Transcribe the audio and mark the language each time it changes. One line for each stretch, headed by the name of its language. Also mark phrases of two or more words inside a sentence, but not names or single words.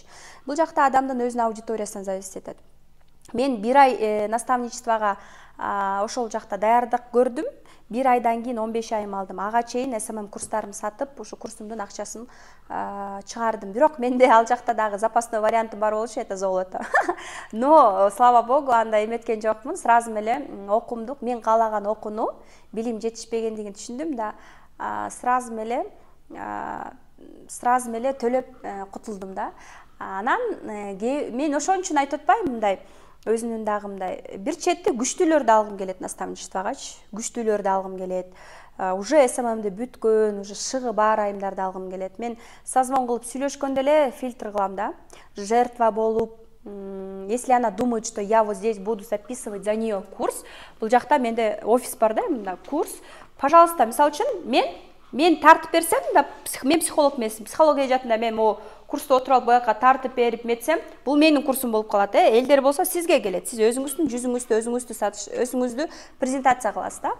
Kyrgyz: Бул жакта адамдын өзүнүн аудиториясынан зависит этет. Мен 1 ай наставничествого ошол жакта даярдык көрдүм. 1 айдан кийин 15 айым алдым. Ага чейин SMM курстарымды сатып, ушу курсумдун акчасын чыгардым. Бирок менде ал жакта дагы запасной варианты бар болчу,
Russian: это золото. Но слава богу,
Kyrgyz: анда эметкен жокмун. Сразу эле окумдук, мен каалаган окууну, билим жетишпегендигин түшүндүм да, сразу эле төлөп кутулдум да. Анан мен ошон үчүн айтып атпайм мындай, өзүнүн дагы мындай бир четти күчтүүлөрдү алгым келет наставничествогачы, күчтүүлөрдү алгым келет. Уже SMM'ди бүткөн, уже шыгы бар айымдарды алгым келет. Мен созвон кылып сүйлөшкөндө эле фильтр кылам да. Жертва болуп,
Russian: если она думает, что я вот здесь буду записывать за нее курс,
Kyrgyz: бул жакта менде офис бар да, мында курс. Пожалуйста, мисалы үчүн мен тартып берсем да, мен психолог эмесмин. Психология жаатында мен могу курста отуруп алып буяка тартып берип метсем, бул менин курсум болуп калат. Элдер болсо сизге келет. Сиз өзүңүздүн жүзүңүздү, өзүңүздү сатыш, өзүңүздү презентация кыласыз да.